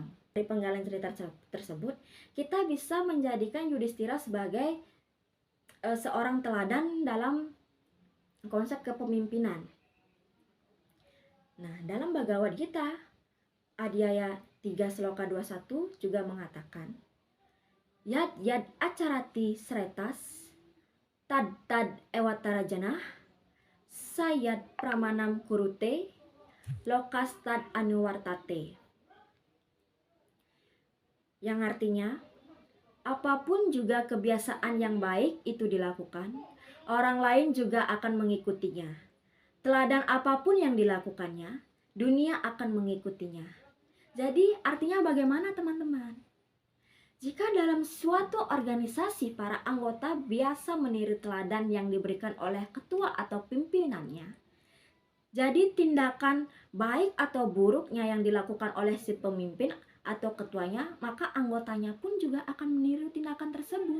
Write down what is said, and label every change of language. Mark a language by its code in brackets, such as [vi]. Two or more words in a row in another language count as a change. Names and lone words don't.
[id] Dari penggalan cerita tersebut, kita bisa menjadikan Yudhistira sebagai seorang teladan dalam konsep kepemimpinan. Nah, dalam Bhagavad Gita, Adhyaya 3 Sloka 21 juga mengatakan, [sa] Yad yad acarati sretas, tad tad ewatarajana, sayad pramanam kurute, lokas tad anuwartate. [id] Yang artinya, apapun juga kebiasaan yang baik itu dilakukan, orang lain juga akan mengikutinya. Teladan apapun yang dilakukannya, dunia akan mengikutinya. Jadi artinya bagaimana teman-teman? Jika dalam suatu organisasi para anggota biasa meniru teladan yang diberikan oleh ketua atau pimpinannya, jadi tindakan baik atau buruknya yang dilakukan oleh si pemimpin atau ketuanya, maka anggotanya pun juga akan meniru tindakan tersebut.